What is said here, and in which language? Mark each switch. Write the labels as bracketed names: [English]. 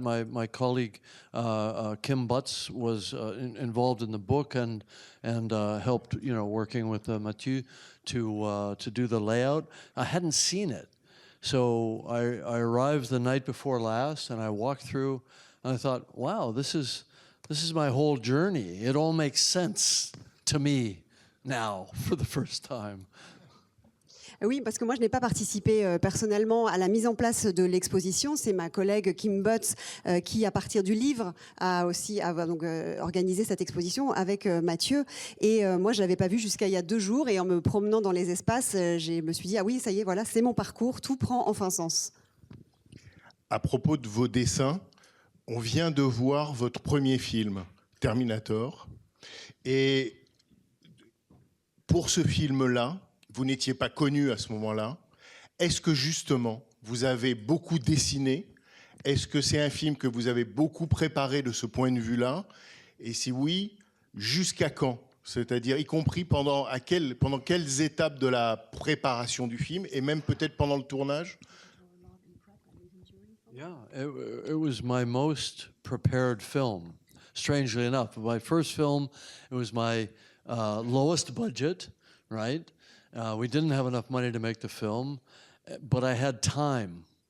[English] My colleague Kim Butts was involved in the book and helped, working with Mathieu to do the layout. I hadn't seen it. So I arrived the night before last, and I walked through, and I thought, wow, this is my whole journey. It all makes sense to me now for the first time. [French] Oui, parce que moi, je n'ai pas participé personnellement à la mise en place de l'exposition. C'est ma collègue Kim Butts qui, à partir du livre, a aussi organisé cette exposition avec Mathieu. Et moi, je ne l'avais pas vu jusqu'à il y a 2 jours. Et en me promenant dans les espaces, je me suis dit, ah oui, ça y est, voilà, c'est mon parcours, tout prend enfin sens. À propos de vos dessins, on vient de voir votre premier film, Terminator. Et pour ce film-là, vous n'étiez pas connu à ce moment-là. Est-ce que justement, vous avez beaucoup dessiné? Est-ce que c'est un film que vous avez beaucoup préparé de ce point de vue-là? Et si oui, jusqu'à quand? C'est-à-dire, y compris pendant quelles étapes de la préparation du film, et même peut-être pendant le tournage? [English] Yeah, it was my most prepared film, strangely enough. My first film, it was my lowest budget, right? We didn't have enough money to make the film, but I had time.